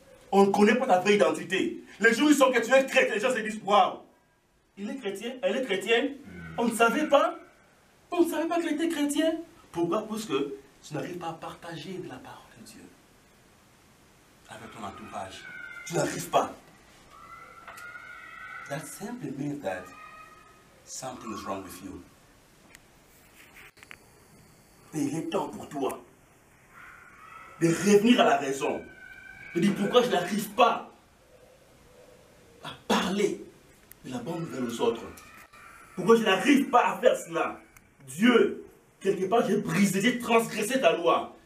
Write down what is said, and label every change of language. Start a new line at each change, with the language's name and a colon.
French: On ne connaît pas ta vraie identité. Les jours où ils sont que tu es chrétien, les gens se disent, waouh, il est chrétien, elle est chrétienne. On ne savait pas. On ne savait pas qu'il était chrétien. Pourquoi? Parce que tu n'arrives pas à partager de la parole de Dieu avec ton entourage. Tu n'arrives pas.
English: That simply means that something is wrong with you.
French: Et il est temps pour toi de revenir à la raison. De dire pourquoi je n'arrive pas à parler de la bonne nouvelle aux autres. Pourquoi je n'arrive pas à faire cela. Dieu, quelque part, j'ai brisé, j'ai transgressé ta loi.